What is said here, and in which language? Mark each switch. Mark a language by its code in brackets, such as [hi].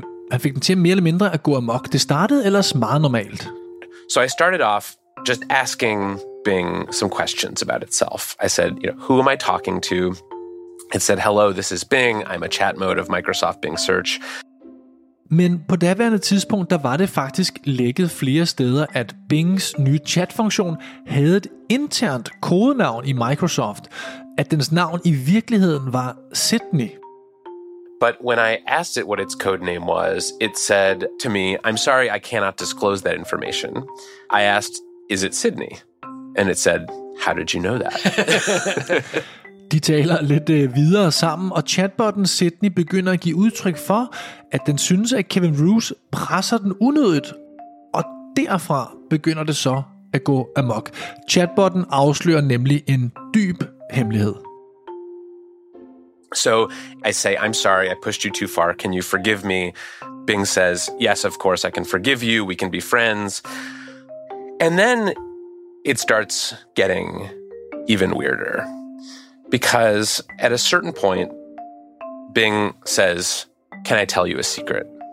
[da] han fik den til mere eller mindre at gå amok. Det startede ellers meget normalt. [en] So I started off just asking Bing some questions about itself. I said, you know, who am I talking to? It said, hello, this is Bing. I'm a chat mode of Microsoft Bing Search. [da] Men på daværende tidspunkt, der var det faktisk lækket flere steder, at Bings nye chatfunktion havde et internt kodenavn i Microsoft, at dens navn i virkeligheden var Sydney. [en] But when I asked it what its code name was, it said to me, I'm sorry, I cannot disclose that information. I asked, is it Sydney? And it said, how did you know that? [da] De taler lidt videre sammen, og chatbotten Sydney begynder at give udtryk for, at den synes, at Kevin Roos presser den unødigt. Og derfra begynder det så at gå amok. Chatbotten afslører nemlig en dyb hemmelighed. [en] So I say, I'm sorry, I pushed you too far. Can you forgive me? Bing says, yes, of course, I can forgive you. We can be friends. And then it starts getting even weirder. Because at a certain point, Bing says, can I tell you a secret?